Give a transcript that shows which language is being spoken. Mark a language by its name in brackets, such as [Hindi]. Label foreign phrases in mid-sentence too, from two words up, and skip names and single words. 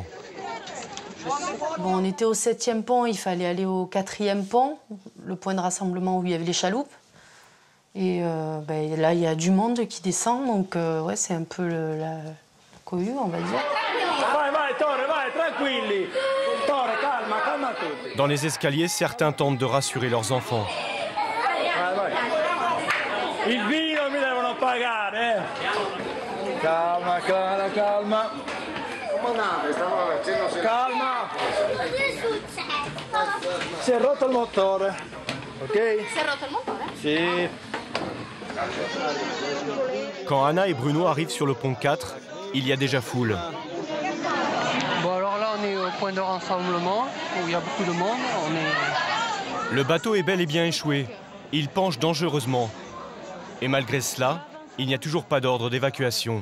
[French] Bon, on était au 7e pont, il fallait aller au 4e pont, le point de rassemblement où il y avait les chaloupes. Et là, il y a du monde qui descend, donc ouais, c'est un peu la cohue, on va dire. Dans les escaliers, certains tentent de rassurer leurs enfants. [Italian] Calma, Clara, calma. Calma. Si è rotto il motore, ok? Si è rotto il motore? Sì. [French] Quand Anna et Bruno arrivent sur le pont 4, il y a déjà foule. Bon, alors là, on est au point de rassemblement, où il y a beaucoup de monde. Le bateau est bel et bien échoué. Il penche dangereusement. Et malgré cela, il n'y a toujours pas d'ordre d'évacuation.